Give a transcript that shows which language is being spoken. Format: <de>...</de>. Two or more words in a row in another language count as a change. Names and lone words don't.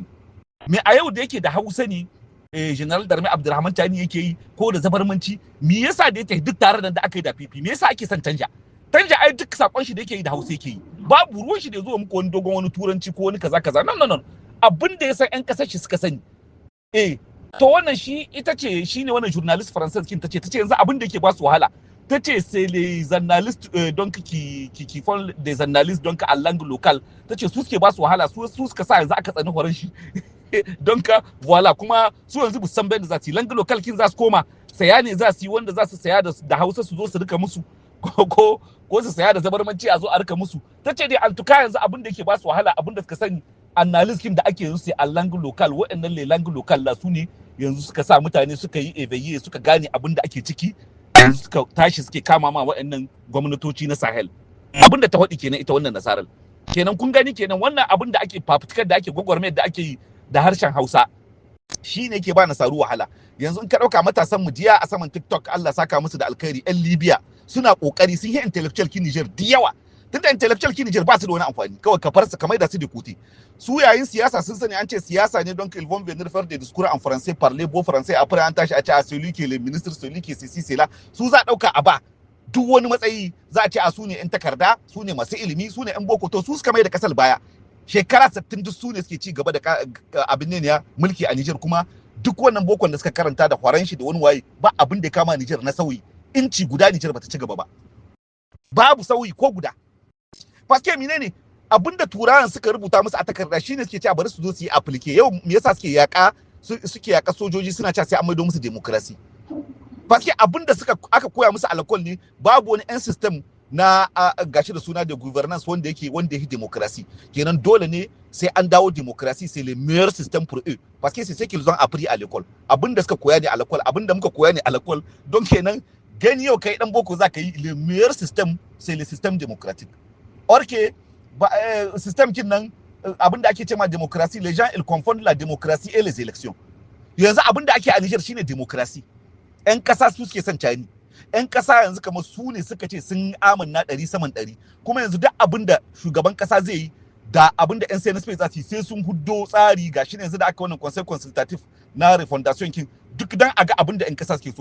<ha>Me a yau da yake da Hausa ne General Darmi Abdulrahman Tani yake yi ko da zabarmanci, me yasa da yake duk tare da aka yi da fifi, me yasa ake son Tanja? Tanja ai duk sakon shi da yake yi da Hausa yake yi, babu ruwan shi da zo muku wani dogon wani turanci ko wani kaza kaza. No, abin da ya san ƴan kasar shi suka sani. To wannan shi ita ce shine wannan journalist française kin tace yanzu abin da yake ba su wahala, tace</ha> <fr>c'est les journalistes donc qui font des journalistes donc à langue locale,</fr> <ha>tace su suke ba su wahala, su suka sa yanzu aka tsani horon shi.</ha> <fr>Donc voilà,</fr> <ha>kuma su yanzu bu san bayan da za su yi</ha> <fr>langue locale</fr> <ha>kin za su koma saya ne za su yi, wanda za su saya da Hausa su zo su rika musu ko su saya da zabarmanci a zo a rika musu. Tace dai altuka yanzu abin da yake ba su wahala, abin da suka sani analysis da ake yanzu sai a</ha> <fr>langue local,</fr> <ha>waɗannan</ha> <fr>le langue local la</fr> <ha>su ne yanzu suka sa mutane suka yi evaluate, suka gane abin da ake ciki, yanzu suka tashi suke kama ma waɗannan gwamnatoci na Sahel. Abin da ta faɗi kenan ita wannan nasarar. Kenan kun gani kenan wannan abin da ake fafutukar da ake gwagwarmayar da ake yi da harshen Hausa shi ne ke ba nasaru wahala. Yanzu in ka ɗauka matasan mu jiya a saman TikTok, Allah saka musu da alkhairi, 'yan Libya suna ƙoƙari, sun yi intellectual kin Niger da yawa. Tunda intellectual kin Niger ba su da wani amfani, kawai ka farsa kamar da su da kuti. Su yayin siyasa sun sani an ce siyasa ne,</ha> <fr>donc ils vont venir faire des discours en français, parler beau français, après</fr> <ha>an tashi a ce a</ha> <fr>celui qui est le ministre, celui qui est ceci c'est là.</fr> <ha>Su za ɗauka a ba duk wani matsayi, za a ce a su ne 'yan takarda, su ne masu ilimi, su ne 'yan boko. To su suka mai da kasar baya. Shekara 60 duk su ne suke ci gaba da abin ne ya mulki a Niger, kuma duk wannan bokon da suka karanta da Faranshi da wani waye ba abin da ya kama Niger na sauyi, inci guda Niger bata ci gaba ba, babu sauyi ko guda. Paske menene abinda turawan suka rubuta musu a takarda shine suke cewa bari su zo su yi applique. Yau me yasa suke yaka sojoji suna cewa sai an maido musu demokrasi? Paske abinda aka koya musu alakol ne, babu wani yan system na gashi da suna da governance wanda yake demokrasi. Kenan dole ne sai an dawo demokrasi,</ha> <fr>c'est le meilleur système pour eux parce que c'est ce qu'ils ont appris à l'école.</fr> <ha>Abinda suka koya ne</ha> <fr>a l'école,</fr> <ha>abinda muka koya ne</ha> <fr>a l'école.</fr> <ha>Donc kenan gani yau kai dan boko zaka yi</ha> <fr>le meilleur système c'est le système démocratique. Or que système</fr> <ha>kin nan abinda ake cewa</ha> <fr>démocratie, les gens ils confondent la démocratie et les élections.</fr> <ha>Yanzu abinda ake a Niger shine démocratie. Yan kasa su suke son cani. Yan kasa yanzu kamar su ne suka ce sun amanna 100% kuma yanzu duk abinda shugaban kasa zai yi da abinda yan CNSP za su yi sai sun huddo tsari. Gashi ne yanzu da aka wannan</ha> <fr>conseil consultatif</fr> <ha>na refondation kin duk dan aga abinda yan kasa suke so.</ha>